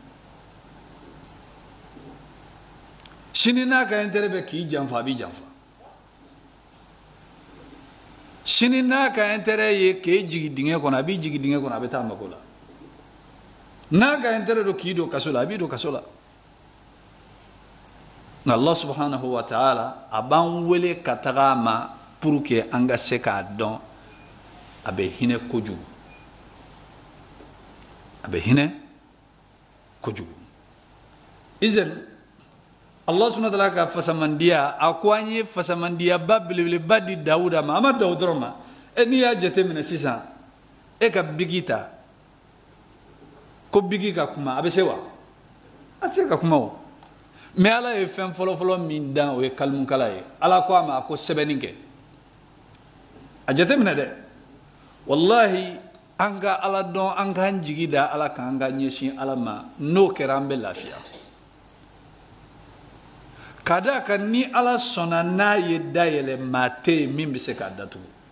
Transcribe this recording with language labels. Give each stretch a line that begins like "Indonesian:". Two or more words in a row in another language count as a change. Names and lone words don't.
Bambara: sini n'a ka intérêt bɛ k'i janfa a b'i janfa sini n'a ka intérêt ye k'e jigi dingɛ kɔnɔ a b'i jigi dingɛ kɔnɔ a bɛ taa mago la n'a ka intérêt do k'i don kaso la a b'i don kaso la nka
Arabic: الله سبحانه وتعالى
Bambara: a b'an wele ka taga a ma
French: pour que
Bambara: an ka se k'a dɔn a bɛ hinɛ kojugu a bɛ hinɛ kojugu izan
Arabic: الله سبحانه وتعالى
Bambara: ka fasamandiya a ko an ye fasamandiyaba belebeleba di Dawuda ma a ma Dawuda dɔrɔn ma n'i y'a jateminɛ sisan e ka bigi ta ko bigi ka kuma a bɛ se wa a tɛ se ka kuma o mais Ala ye fɛn fɔlɔfɔlɔ min dan o ye kalimukala ye Ala ko a ma a ko sɛbɛnni kɛ a jateminɛ dɛ wallahi an ka Ala dɔn an k'an jigi da Ala kan an ka ɲɛsin Ala ma n'o kɛra an bɛ lafiya ka d'a kan ni Ala sɔnna n'a ye dayɛlɛ maa tɛ yen min bɛ se k'a datugu